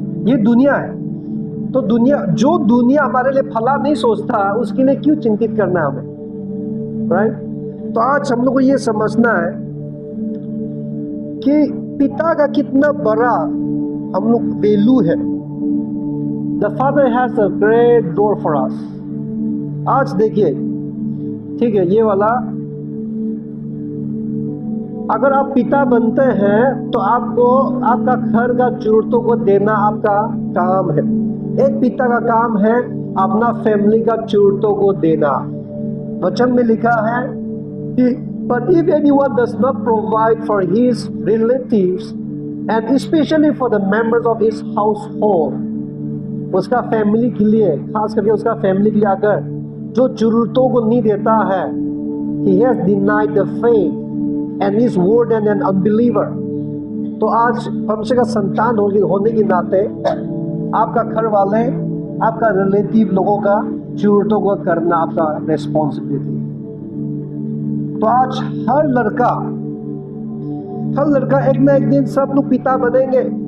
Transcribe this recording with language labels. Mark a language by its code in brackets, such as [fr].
[hi] ये दुनिया है। तो जो दुनिया हमारे लिए भला नहीं सोचता, उसके लिए क्यों चिंतित करना है हमें, राइट? तो आज हम लोग को ये समझना है कि पिता का कितना बड़ा हम लोग वैल्यू है। [en] The Father has a great door for us. [hi] आज देखिए, ठीक है, ये वाला, अगर आप पिता बनते हैं तो आपको आपका घर का जरूरतों को देना आपका काम है। एक पिता का काम है अपना फैमिली का जरूरतों को देना। वचन में लिखा है कि [en] but if anyone does not provide for his relatives and especially for the members of his household, [hi] उसका फैमिली के लिए, खास करके उसका फैमिली के लिए अगर जो जरूरतों को नहीं देता है, [en] he has denied the faith and is more than an unbeliever। [hi] तो आज परमेश्वर का संतान होने के नाते आपका घर वाले, आपका रिलेटिव लोगों का जरूरतों को करना आपका रेस्पॉन्सिबिलिटी है। तो आज हर लड़का एक ना एक दिन सब लोग पिता बनेंगे।